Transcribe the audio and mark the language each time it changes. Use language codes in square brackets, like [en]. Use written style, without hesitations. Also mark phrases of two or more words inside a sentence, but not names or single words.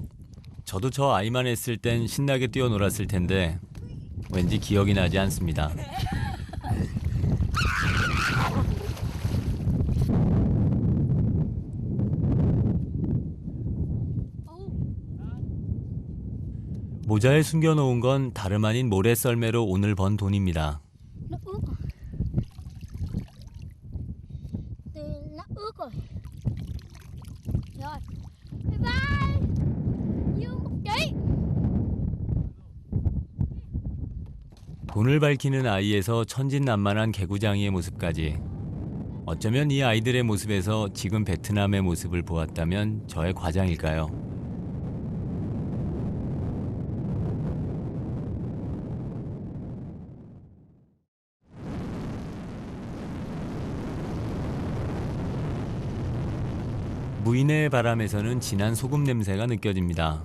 [ko] 저도 저 아이만 했을 땐 신나게 뛰어놀았을 텐데 왠지 기억이 나지 않습니다. 모자에 숨겨놓은 건 다름 아닌 모래썰매로 오늘 번 돈입니다. [vi] Nó ướt rồi. Nó ướt rồi. Rồi. [en] Bye bye. [vi] Dương một chị. [ko] 돈을 밝히는 아이에서 천진난만한 개구장이의 모습까지. 어쩌면 이 아이들의 모습에서 지금 베트남의 모습을 보았다면 저의 과장일까요? 무인의 바람에서는 진한 소금 냄새가 느껴집니다.